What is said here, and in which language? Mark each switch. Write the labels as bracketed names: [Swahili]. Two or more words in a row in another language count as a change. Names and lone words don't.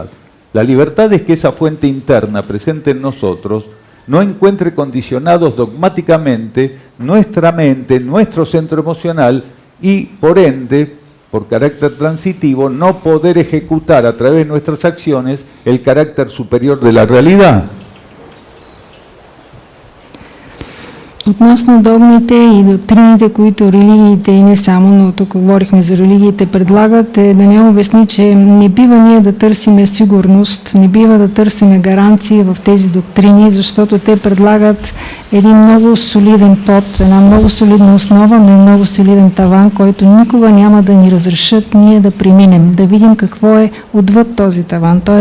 [Spanish] La libertad es que esa fuente interna presente en nosotros no encuentre condicionados dogmáticamente nuestra mente, nuestro centro emocional, y por ende, por carácter transitivo, no poder ejecutar a través de nuestras acciones el carácter superior de la realidad. [Bulgarian] Относно догмите и доктрините, които религиите, и не само, но тук говорихме за религиите, предлагат, е да не обясни, че не бива ние да търсиме сигурност, не бива да търсиме гаранции в тези доктрини, защото те предлагат един много солиден под, една много солидна основа, но много солиден таван, който никога няма да ни разрешат ние да преминем, да видим какво е отвъд този таван, т.е.